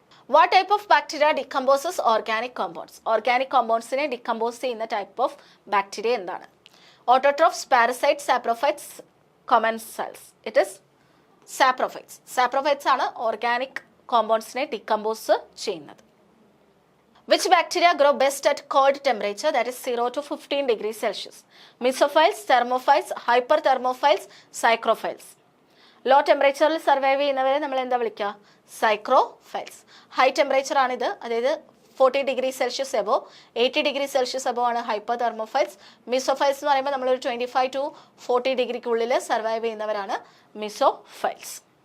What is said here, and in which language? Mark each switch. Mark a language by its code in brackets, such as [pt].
[en] What type of bacteria decomposes organic compounds? [ml] Organic കോമ്പൗണ്ട്സിനെ decompose ചെയ്യുന്ന type of bacteria എന്താണ്? [en] Autotrophs, parasites, saprophytes, commensals. It is saprophytes. [ml] Saprophytes ആണ് organic കോമ്പൗണ്ട്സിനെ decompose ചെയ്യുന്നത്. [en] Which bacteria grow best at cold temperature, that is 0 to 15 degrees Celsius? Mesophiles, thermophiles, hyperthermophiles, psychrophiles. [ml] Law ടെമ്പറേച്ചറിൽ survive ചെയ്യുന്നവരെ നമ്മൾ എന്താ വിളിക്കുക? സൈക്രോഫൈൽസ്. High temperature ആണിത്, അതായത് 40 degree Celsius above, 80 degree Celsius above ആണ് ഹൈപ്പർ തെർമോഫൈൽസ്. മീസോഫൈൽസ് എന്ന് പറയുമ്പോൾ നമ്മളൊരു 25 to 40 ഡിഗ്രിക്കുള്ളിൽ സർവൈവ് ചെയ്യുന്നവരാണ് മീസോഫൈൽസ്.